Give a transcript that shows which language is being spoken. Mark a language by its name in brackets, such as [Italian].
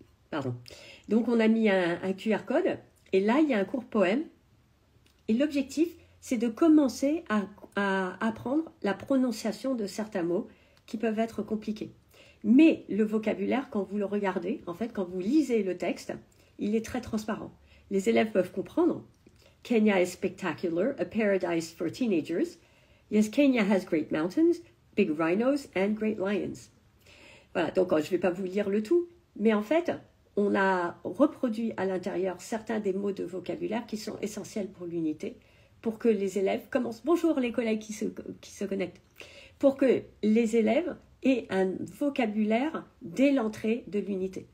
[French] Pardon. Donc on a mis un QR code, et là, il y a un court poème. Et l'objectif, c'est de commencer à apprendre la prononciation de certains mots qui peuvent être compliqués. Mais le vocabulaire, quand vous le regardez, en fait, quand vous lisez le texte, il est très transparent. Les élèves peuvent comprendre. [English] Kenya is spectacular, a paradise for teenagers. Yes, Kenya has great mountains, big rhinos and great lions. [French] Voilà, donc je ne vais pas vous lire le tout, mais en fait, on a reproduit à l'intérieur certains des mots de vocabulaire qui sont essentiels pour l'unité, pour que les élèves commencent. Bonjour les collègues qui se connectent. Pour que les élèves aient un vocabulaire dès l'entrée de l'unité.